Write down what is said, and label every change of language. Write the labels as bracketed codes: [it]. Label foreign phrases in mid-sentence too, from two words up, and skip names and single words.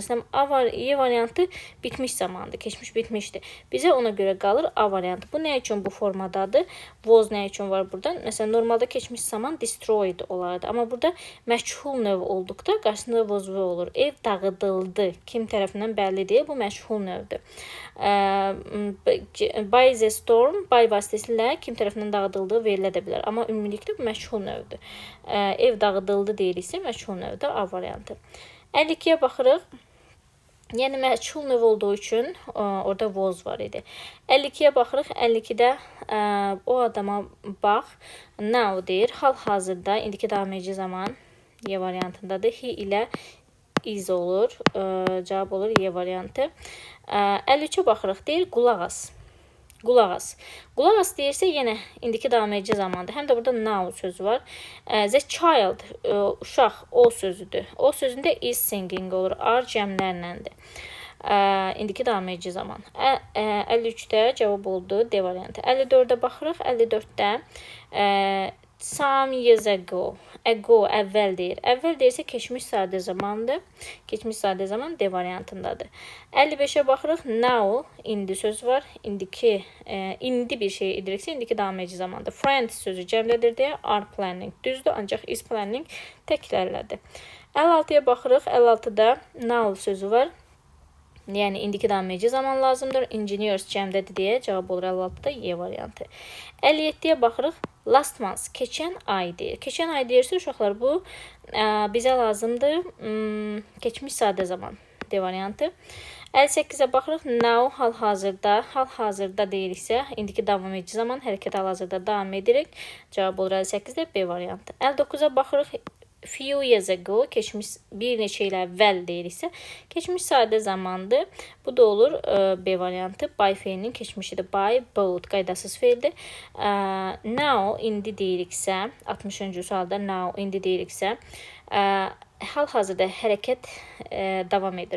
[az] Məsələn, Y variantı bitmiş zamandır, keçmiş bitmişdir. Bizə ona görə qalır A variantı. Bu nə üçün bu formadadır? Was nə üçün var burada? Məsələn, normalda keçmiş zaman destroyed olardı. Amma burada məchul növ olduqda qarşısında was olur. Ev dağıdıldı. Kim tərəfindən bəlli deyil. Bu məchul növdür. [en] By the storm, [az] by vasitəsilə kim tərəfindən dağıdıldığı verilə də bilər. Amma ümumilikdə bu məchul növdür. Ev dağıdıldı deyilirsə, məchul növdür A variantı. 52-yə baxırıq. Yəni məchul növ olduğu üçün orada was var idi. 52-yə baxırıq. 52-də o adama bax. Now deyir. Hal-hazırda indiki davam edici zaman Y variantındadır. He ilə is olur. Cavab olur Y variantı. 53-ə baxırıq. Deyir qulaq as. Qulaq as. Qulaq as deyirsə yenə indiki davam edici zamandır. Həm də burada now sözü var. [en] The child, [az] uşaq, o sözüdür. O sözündə [en] is singing [az] olur. Are cəmlərləndir. İndiki davam edici zaman. 53-də cavab oldu D variantı. 54-də baxırıq. 54-də [en] some years ago. [az] Ago, əvvəl deyir. Əvvəl deyirsə keçmiş sadə zamandır. Keçmiş sadə zaman D variantındadır. 55-ə baxırıq. Now, indi söz var. İndiki, indi bir şey ediriksə, indiki davam edici zamandır. Friend sözü cəmlədir deyə [en] are planning. [az] Düzdür, ancaq [en] is planning [az] təklərlədir. 56-ya baxırıq. 56-da now sözü var. Yəni indiki davam edici zaman lazımdır. Engineers cəmdədir deyə cavab olur 56-da Y variantı. 57-yə baxırıq. [en] Last month, [az] keçən ay deyir. Keçən ay deyirsə, uşaqlar bu bizə lazımdır. Keçmiş sadə zaman D variantı. 58-ə baxırıq. Now, hal-hazırda. Hal-hazırda deyiriksə, indiki davam edici zaman hərəkət hal-hazırda davam edirik. Cavab olur 58-də B variantı. 59-a baxırıq. [en] Few years ago, [az] keçmiş bir neçə il əvvəl deyiriksə, keçmiş sadə zamandır. Bu da olur B variantı. By feilinin keçmişidir. By, both qaydasız feildir. Now, indi deyiriksə, 60-cı sualda now, indi deyiriksə, hal-hazırda hərəkət davam edir.